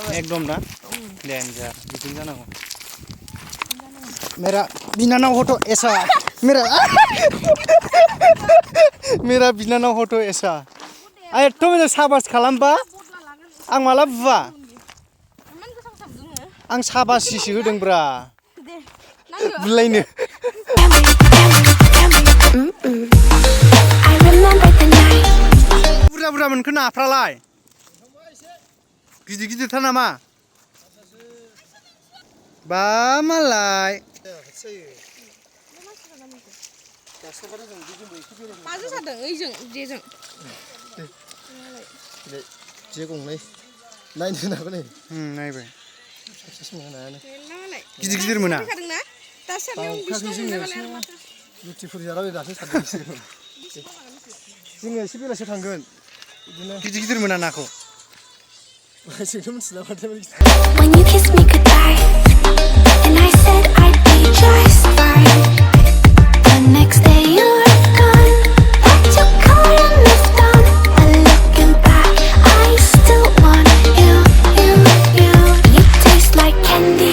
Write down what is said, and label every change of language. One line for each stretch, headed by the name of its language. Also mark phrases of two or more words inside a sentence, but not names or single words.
Bodo: एकदम ना डेन्जार बिदिनो जानांगौ मेरा बिनानाव
Hindi: हो तो ऐसा
Bodo: मेरा बिनानाव
Hindi: हो तो ऐसा
Bodo: एथ' मोजां साबास खालामबा आं माला बुवा आं साबासिसो होदोंब्रा बुलायनो
English: I remember the night.
Bodo: बुरजा मोनखो नाफ्रालाय गिदिर नामा बा मालाय माजों जादों ओइजों जेजों जे गंनै नायनो नांगौ नै नायबाय गिदिर मोना रुटिफोर जालाबाय दासो सानदों जोङो एसे बेलासियाव थांगोन बिदिनो गिदिर मोना नाखौ जोंथ' मिथिला माथो
English: When you kissed me goodbye, and I said I'd be just fine. The next day you were gone, but you could and moved on. But looking back, I still want you. You taste like candy.